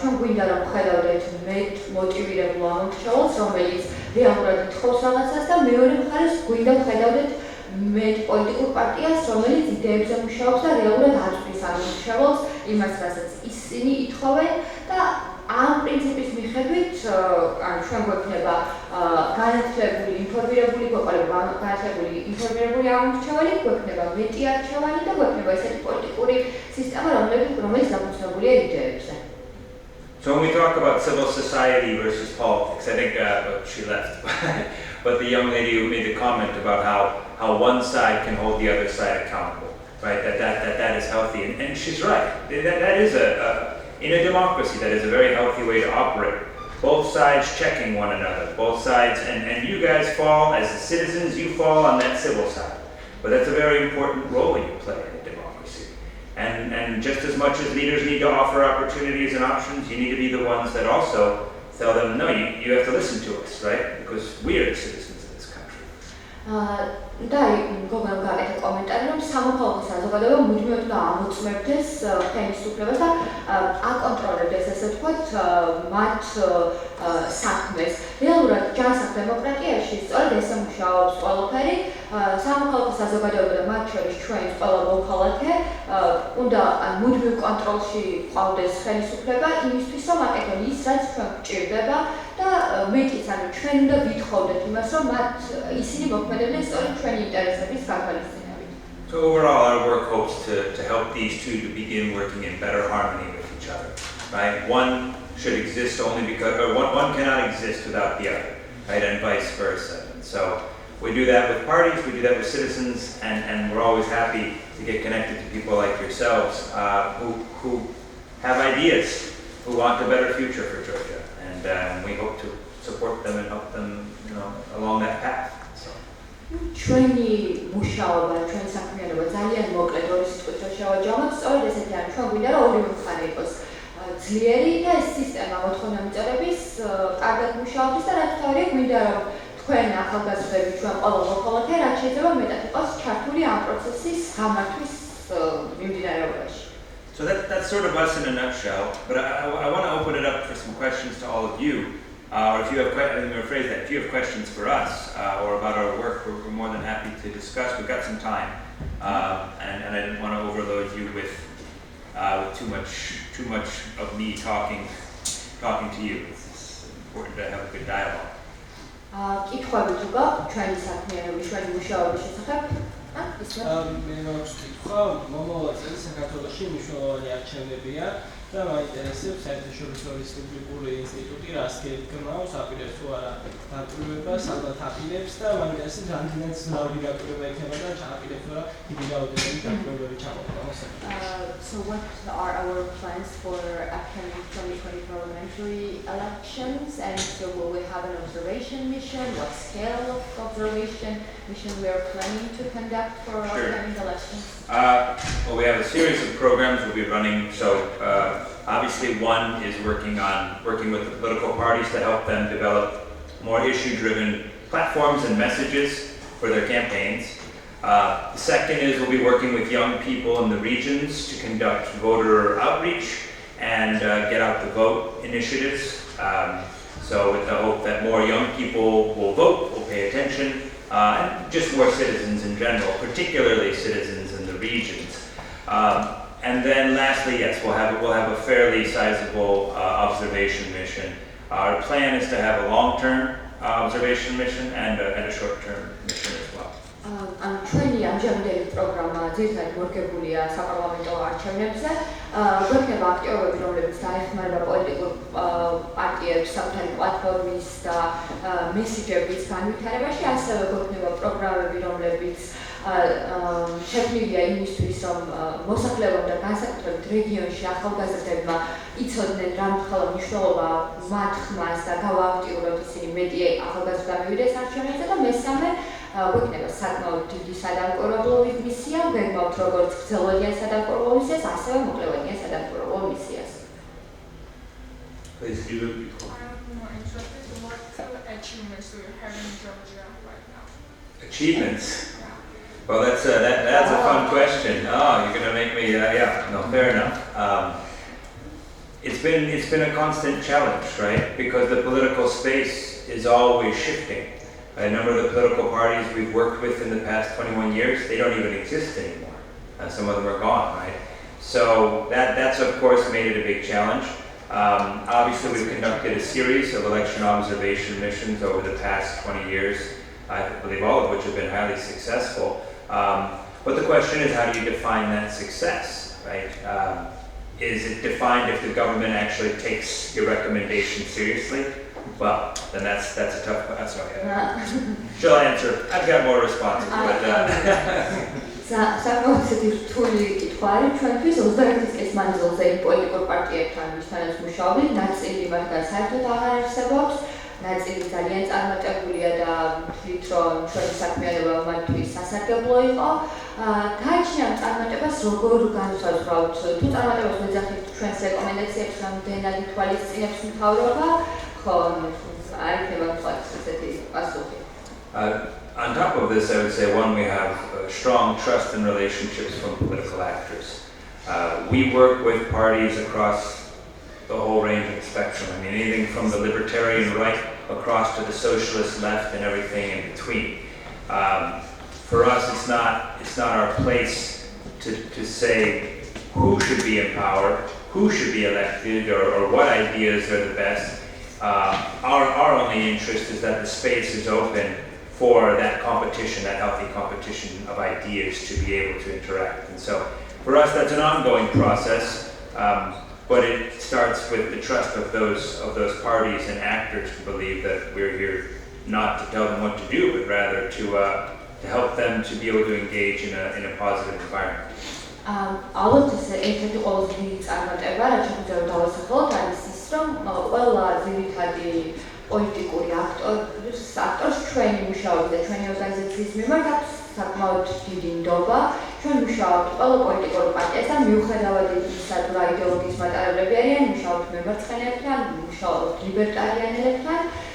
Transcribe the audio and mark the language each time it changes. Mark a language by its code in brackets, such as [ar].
[ka] ჩვენ გვინდა რომ ხედავდეთ მეტ მოტივირებულ ამომრჩეველს, რომელიც რეალურად ითხოვს რაღაცას და მეორე მხარეს გვინდა ხედავდეთ მეტ პოლიტიკურ პარტიას, რომელიც იდეებზე მუშაობს და რეალურად აწვდის ამომრჩეველს იმას, რასაც ისინი ითხოვენ და ამ პრინციპის მიხედვით ჩვენ გვექნება განათლებული, ინფორმირებული გვეყოლება განათლებული, ინფორმირებული ამომრჩეველი, გვექნება მეტი არჩევანი და გვექნება ესეთი პოლიტიკური სისტემა, რომელიც დაფუძნებულია იდეებზე. [en] So when we talk about civil society versus politics, I think she left, but the young lady who made the comment about how one side can hold the other side accountable, right? That is healthy, and she's right. That is in a democracy, that is a very healthy way to operate. Both sides checking one another, both sides, and you guys fall, as the citizens, you fall on that civil side. But that's a very important role you play in a democracy. And just as much as leaders need to offer opportunities and options, you need to be the ones that also tell them, no, you have to listen to us, right? Because we are the citizens of this country. [ka] და გოგონამ გააკეთა კომენტარი, რომ სამოქალაქო საზოგადოება მუდმივად უნდა ამოწმებდეს ხელისუფლებას და აკონტროლებდეს, ესე ვთქვათ, მათ საქმეს. რეალურად ჯანსაღ დემოკრატიაში სწორედ ესე მუშაობს ყველაფერი. სამოქალაქო საზოგადოება და მათ შორის ჩვენს ყველა მოქალაქე უნდა მუდმივ კონტროლში ყავდეს ხელისუფლება იმისთვის, რომ აკეთონ ის, რაც ჩვენ გვჭირდება და მეტიც, ანუ ჩვენ უნდა ვითხოვდეთ იმას, რომ მათ ისინი მოქმედებდნენ სწორედ ჩვენი ინტერესების გათვალისწინებით. [en] So overall, our work hopes to help these two to begin working in better harmony with each other, right? One should exist only because, or one cannot exist without the other, right? And vice versa. And so we do that with parties, we do that with citizens, and we're always happy to get connected to people like yourselves who have ideas, who want a better future for Georgia. And we hope to support them and help them, along that path. [ka] ჩვენი მუშაობა, ჩვენი საქმიანობა ძალიან მოკლედ ორი სიტყვით რომ შევაჯამოთ, სწორედ ესეთი არის. ჩვენ გვინდა რომ ორივე მხარე იყოს ძლიერი და ეს სისტემა მოთხოვნამიწოდების კარგად მუშაობს და რა თქმა უნდა გვინდა რომ თქვენ ახალგაზრდები, ჩვენ ყველა მოქალაქე რაც შეიძლება მეტად იყოს ჩართული ამ პროცესის გამართვის მიმდინარეობაში. [en] So that's sort of us in a nutshell, but I want to open it up for some questions to all of you. Or if you have if you have questions for us or about our work, we're more than happy to discuss. We've got some time, and I didn't want to overload you with too much of me talking to you. It's important to have a good dialogue. [ka] კითხვები თუ გაქვთ ჩვენი საქმიანობის, ჩვენი მუშაობის შესახებ? მე მაქვს კითხვა, მომავალ წელს საქართველოში მნიშვნელოვანი არჩევნებია და მაინტერესებს საერთაშორისო რესპუბლიკური ინსტიტუტი რას გეგმავს, აპირებს თუ არა დაკვრევებას, ალბათ აპირებს და მაინტერესებს რამდენად ძნაური დაკვრევა იქნება და აპირებს თუ არა დიდი რაოდენობით დაკვრევები ჩამოყრა. [en] So what are our plans for upcoming 2020 parliamentary elections, and so will we have an observation mission? What scale of observation mission we are planning to conduct for upcoming elections? Well, we have a series of programs we'll be running. So obviously one is working with the political parties to help them develop more issue-driven platforms and messages for their campaigns. The second is we'll be working with young people in the regions to conduct voter outreach and get out the vote initiatives. So with the hope that more young people will vote, will pay attention, and just more citizens in general, particularly citizens in the regions. And then lastly, yes, we'll have a fairly sizable observation mission. Our plan is to have a long-term observation mission and a short-term mission as well. [ka] ჩვენი ამჟამინდელი პროგრამა ძირითადად მორგებულია საპარლამენტო არჩევნებზე. გვექნება აქტიურობები, რომლებიც დაეხმარება პოლიტიკურ პარტიებს საკუთარი პლატფორმის და მესიჯების განვითარებაში, ასევე გვექნება პროგრამები, რომლებიც შექმნილია იმისთვის, რომ მოსახლეობამ და განსაკუთრებით რეგიონში ახალგაზრდებმა იცოდნენ რა მხოლოდ მნიშვნელობა მათ ხმას და გავააქტიუროთ ისინი მეტი ახალგაზრდა მივიდეს არჩევნებზე და მესამე გვექნება საკმაოდ დიდი სადამკვირვებლო მისია, გვეგმავთ როგორც გრძელვადიან სადამკვირვებლო მისიას, ასევე მოკლევადიან სადამკვირვებლო მისიას. [en] Please, you I'm more interested in what to achievements do you have in Georgia right now? Achievements? Well, that's a fun question. Oh, you're going to make me, fair enough. It's been a constant challenge, right? Because the political space is always shifting. A number of the political parties we've worked with in the past 21 years, they don't even exist anymore. Some of them are gone, right? So that's of course made it a big challenge. Obviously, we've conducted a series of election observation missions over the past 20 years, I believe all of which have been highly successful. But the question is, how do you define that success, right? Is it defined if the government actually takes your recommendation seriously? Well, then that's a tough question. Shall I answer? I've got more responses, but... [ka] საკმაოდ რთული კითხვა არის ჩვენთვის 21 წლის მანძილზე პოლიტიკურ პარტიებთან ვისთანაც მუშაობთ, ნაწილი მათგან საერთოდ აღარ არსებობს, ნაწილი ძალიან წარმატებულია და ვთვლით, რომ ჩვენი საქმიანობა მათთვის სასარგებლო იყო. გააჩნია წარმატებას როგორ განსაზღვრავთ, თუ წარმატებას ვეძახით ჩვენს რეკომენდაციებს რამდენად ითვალისწინებს მთავრობა, ხო, არ იქნება თქვათ ესეთი პასუხი. [en] On top of this, I would say, one, we have strong trust and relationships from political actors. We work with parties across the whole range of the spectrum. I mean, anything from the libertarian right across to the socialist left and everything in between. For us, it's not our place to say who should be in power, who should be elected, or what ideas are the best. Our only interest is that the space is open for that competition, that healthy competition of ideas to be able to interact. And so for us, that's an ongoing process, but it starts with the trust of those parties and actors to believe that we're here not to tell them what to do, but rather to help them to be able to engage in a positive environment. [ka] ალბათ ერთ-ერთი ყველაზე დიდი წარმატება, რაც შეგვიძლია დავასახელოთ, არის ის, რომ ყველა ძირითადი პოლიტიკური აქტორს ჩვენი მუშაობის და ჩვენი ორგანიზაციის მიმართ აქვს საკმაოდ დიდი ნდობა. ჩვენ მუშაობთ ყველა პოლიტიკურ პარტიასთან, მიუხედავად იმისა, თუ რა იდეოლოგიის მატარებლები არიან, მუშაობთ მემარცხენეებთან, მუშაობთ ლიბერტარიანელებთან.